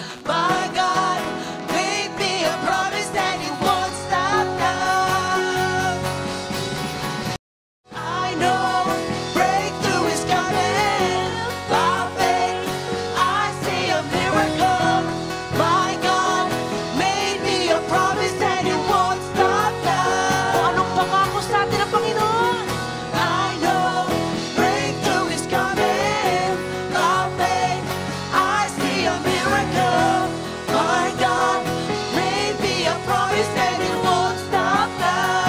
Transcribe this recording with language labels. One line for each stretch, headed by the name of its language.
English: My God made me a promise and He won't stop now. I know breakthrough is coming. By faith, I see a miracle. My God made me a promise and He won't stop now.
Filipino: Kung anong pangako sa atin ng Panginoon.
English: I know breakthrough is coming. By faith, I see a miracle. My God made me a promise and He won't stop now.